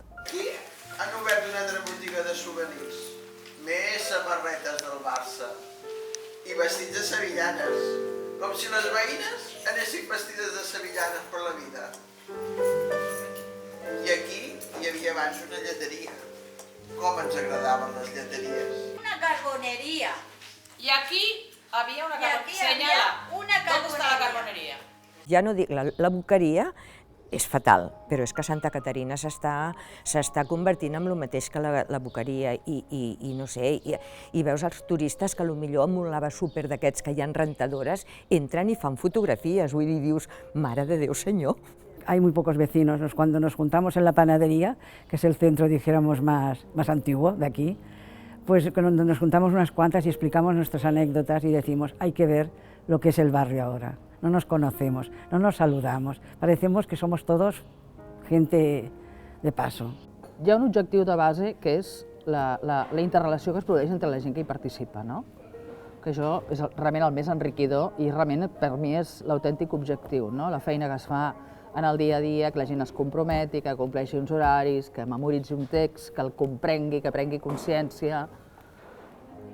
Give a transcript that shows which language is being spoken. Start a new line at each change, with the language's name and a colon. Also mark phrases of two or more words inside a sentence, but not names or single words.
Catalan: Aquí han obert una altra botiga de souvenirs, més samarretes del Barça i vestits de sevillanes, com si les veïnes anessin vestides de sevillanes per la vida. I aquí hi havia abans una lleteria. Com ens agradaven les lleteries.
Spanish: Una carbonería. I aquí había una carbonería. Señala, ¿dónde está la carbonería?
Catalan: Ja no dic, la boqueria és fatal, però és que Santa Caterina s'està convertint en el mateix que la boqueria i no sé, i veus els turistes que potser amb un lava súper d'aquests que hi ha rentadores entren i fan fotografies, vull dir, dius, mare de Déu senyor.
Spanish: Hay muy pocos vecinos. Cuando nos juntamos en la panadería, que es el centro, dijéramos, más antiguo de aquí, pues cuando nos juntamos unas cuantas y explicamos nuestras anécdotas y decimos, hay que ver lo que es el barrio ahora. No nos conocemos, no nos saludamos, parecemos que somos todos gente de paso.
Catalan: Hi ha un objectiu de base que és la interrelació que es produeix entre la gent que hi participa, que això és realment el més enriquidor i realment per mi és l'autèntic objectiu, la feina que es fa en el dia a dia, que la gent es comprometi, que compleixi uns horaris, que memoritzi un text, que el comprengui, que prengui consciència.